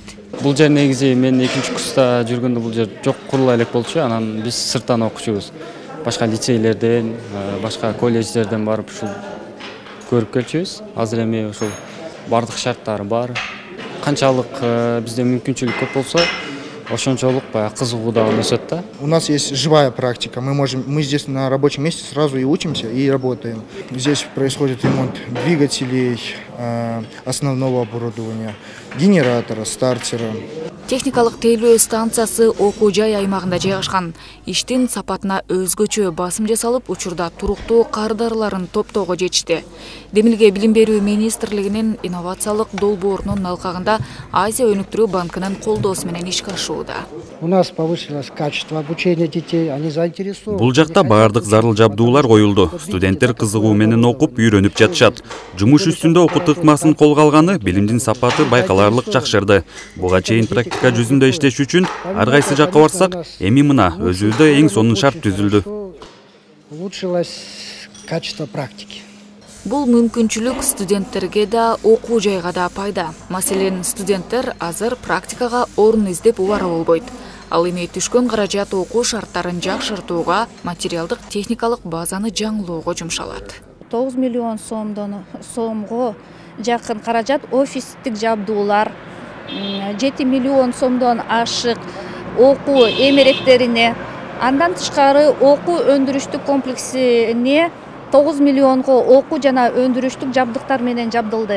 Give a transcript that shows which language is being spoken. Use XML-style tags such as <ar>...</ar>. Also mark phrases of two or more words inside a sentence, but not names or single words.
<ky>Бул жер негизи мен 2-курста жүргөндө бул жер жок курулай элек болчу. Анан биз сырттан окучубуз. Башка лицейлерден, башка колледждерден барып ушул көрүп келчүбүз. Азыр эми ушул бардык шарттары бар. Канчалык бизде мүмкүнчүлүк көп болсо, ошончолук кызыгуу да өсөт да.</ky> <ru>У нас есть живая практика. Мы здесь на рабочем месте сразу и учимся, и работаем. Здесь происходит ремонт двигателей, основного оборудования, генератора, стартера.</ru> <ky>Техникалык тейлөө станциясы окуу жай аймагында жайгашкан. Иштин сапатына өзгөчө басым жасалып, учурда туруктуу кардарларын топтоого жетишти. Демилге билим берүү министрлигинин инновациялык долбоорунун алкагында Азия өнүктүрүү банкынын колдоосу менен ишке ашууда.</ky> <ru>У нас повысилось качество обучения детей, они заинтересованы.</ru> <ky>Бул жакта баардык зарыл жабдуулар коюлду. Студенттер кызыгуу менен окуп, үйрөнүп жатышат. Жумуш үстүндө окуу ыкмасын колго алганы билимдин сапаты байкаларлык жакшырды. Буга чейин практика жүзүндө иштеш үчүн ар кайсы жакка барсак, эми мына өзүбүздө эң сонун шарт түзүлдү.</ky> <ru>Улучшилось качество практики.</ru> <ky>Бул мүмкүнчүлүк студенттерге да, окуу жайга да пайда. Маселен, студенттер азыр практикага орун издеп убара болбойт. Ал эми түшкөн каражат окуу шарттарын жакшыртууга, материалдык техникалык базаны жаңылоого жумшалат. 9 миллион сомго жакын каражат офистик жабдуулар, 7 миллион сомдон ашык окуу эмеректерине, андан тышкары окуу өндүрүштүк комплексине 9 миллионго окуу жана өндүрүштүк жабдыктар менен жабдылды.</ky>